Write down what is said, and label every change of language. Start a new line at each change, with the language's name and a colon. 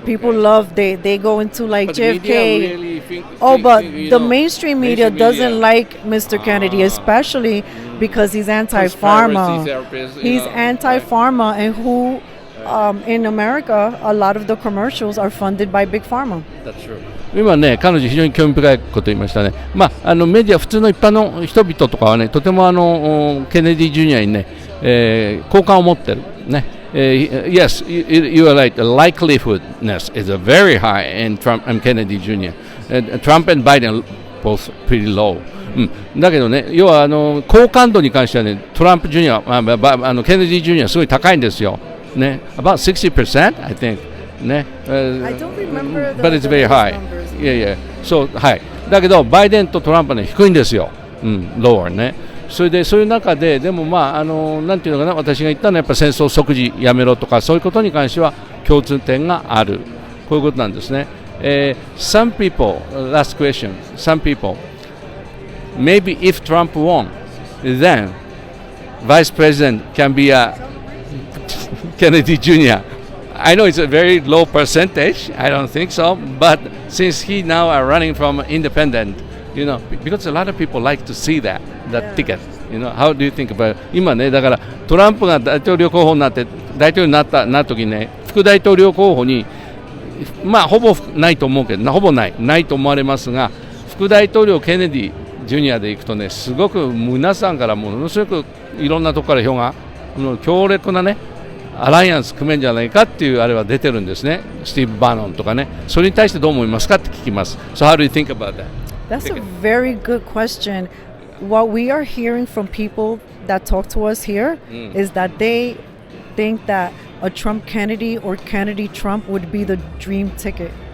English: People love, they go into like but JFK. Really but the mainstream media doesn't like Mr. Kennedy, especially because he's anti-pharma. He's anti-pharma, and who in America, a lot of the commercials are funded by Big Pharma. That's true.
Japanese: 今ね、彼女非常に興味深いこと言いましたね。メディア、普通の一般の人々とかはね、とてもケネディジュニアにね、好感を持ってる。ね。
English: Yes, you are right. The likeliness is very high in Trump and Kennedy Jr. Trump and Biden both pretty low.
Japanese: だけどね、要は好感度に関してはね、トランプジュニア、ケネディジュニアすごい高いんですよ。
English: ね。About 60%, I think. ね。 I don't remember but it's very high. Yeah.
Japanese: そう、はい。だけど、バイデンとトランプはね、低いんですよ。
English: lower ね。
Japanese: それでそういう中で、でもなんていうのかな、私が言ったのはやっぱ戦争即時やめろとか、そういうことに関しては共通点がある。こういうことなんですね。
English: Some people, last question, some people, maybe if Trump won, then Vice President can be a Kennedy Jr. I know it's a very low percentage, I don't think so, but since he now are running from independent, because a lot of people like to see that ticket. How do you think about it?
Japanese: 今ね、だからトランプが大統領候補になって大統領になった時にね、副大統領候補にほぼないと思うけど、ほぼないと思われますが、副大統領ケネディジュニアで行くとね、すごく皆さんからものすごくいろんなところから票が強烈なねアライアンス組めんじゃないかっていうあれは出てるんですね。スティーブ・バーノンとかね、それに対してどう思いますかって聞きます。
English: So how do you think about that? That's a very good question. What we are hearing from people that talk to us here is that they think that a Trump Kennedy or Kennedy Trump would be the dream ticket.